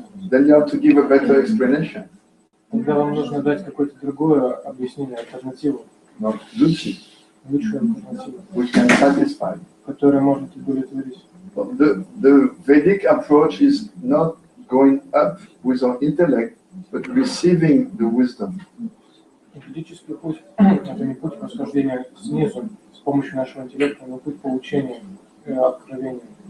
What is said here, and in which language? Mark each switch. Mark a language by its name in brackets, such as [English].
[English] Then you have to give a better explanation. [Russian] Тогда вам нужно дать какое-то другое объяснение, альтернативу, [English] Not lucid, [Russian] лучшую альтернативу, [English] which can satisfy. [Russian] которая может удовлетворить. [English] The Vedic approach is not going up with our intellect, but receiving the wisdom. [Russian] Ведический путь – это не путь восхождения снизу с помощью нашего интеллекта, но путь получения откровения.